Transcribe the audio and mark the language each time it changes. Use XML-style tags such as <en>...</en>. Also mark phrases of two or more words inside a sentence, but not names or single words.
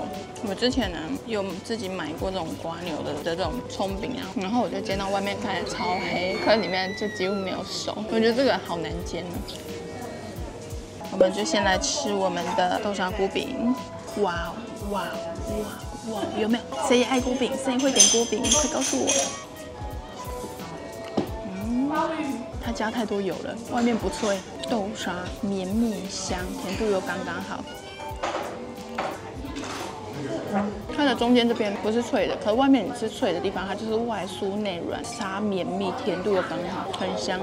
<zh>我之前呢有自己買過這種蝸牛的這種蔥餅啊，然後我就煎到外面看起來超黑，可是裡面就幾乎沒有熟。我覺得這個好難煎呢。我們就先來吃我們的豆沙菇餅。哇！有沒有？誰也愛菇餅？誰也會點菇餅？快告訴我！它加太多油了，外面不脆，豆沙綿密香，甜度又剛剛好。它的中間這邊不是脆的，可是外面你吃脆的地方，它就是外酥內軟，沙綿密，甜度又剛好，很香。</zh>